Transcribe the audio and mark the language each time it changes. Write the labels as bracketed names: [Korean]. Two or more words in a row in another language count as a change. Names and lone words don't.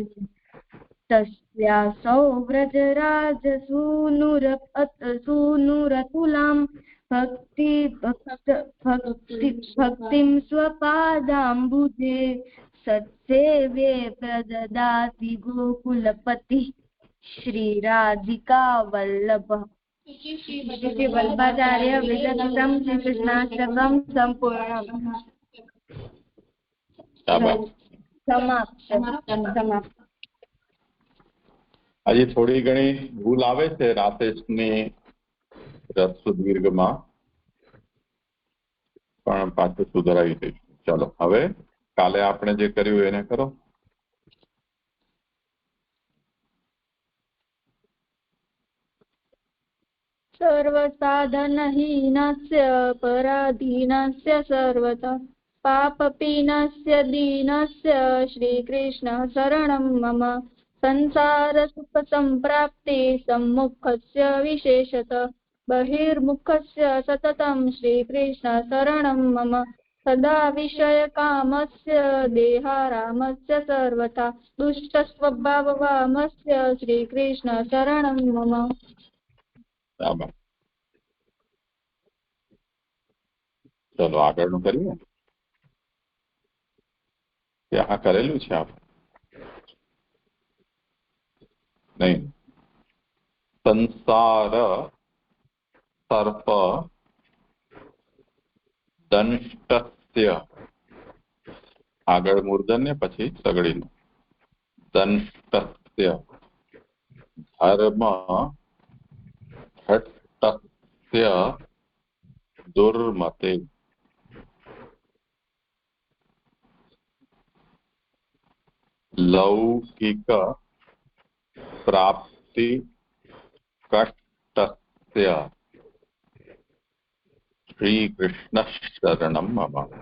[Sanskrit] तस्यासौ व्रजराजसूनुरतुलां भक्तिं स्वपादाम्बुजे सत्सेव्ये प्रददाति गोकुलपति श्रीराधिका वल्लभ. श्री वल्लभाचार्य विरचितं श्रीकृष्णाष्टकं सम्पूर्णम्. समाप्त. [Gujarati] હજી થોડી ઘણી ભૂલ આવે છે રાતેશની રસ્વ દીર્ઘમાં, પણ પાછું સુધારાવી દઈશું. ચાલો હવે કાલે આપણે જે કર્યું એને કરો. [Sanskrit] सर्वसाधनहीनस्य पराधीनस्य सर्वतः पापपीनस्य दीनस्य श्रीकृष्ण शरणं मम. संसारसुखसम्प्राप्ति सम्मुखस्य विशेषतः बहिर्मुखस्य सततं श्रीकृष्ण शरणं मम. सदा विषयकामस्य देहारामस्य सर्वथा दुष्टस्वभाववामस्य श्रीकृष्ण शरणं मम। [Gujarati] चलो આગળનું કરીએ ત્યાં કરેલું છે આપ [Sanskrit] નહીં संसार सर्प दंष्टस्य [Gujarati] આગળ મૂર્ધન્ય પછી સગડીનું [Sanskrit] दंष्टस्य धर्म भट्टस्य दुर्मते लौकिक प्राप्ति कष्टस्य श्री कृष्ण शरणं मम।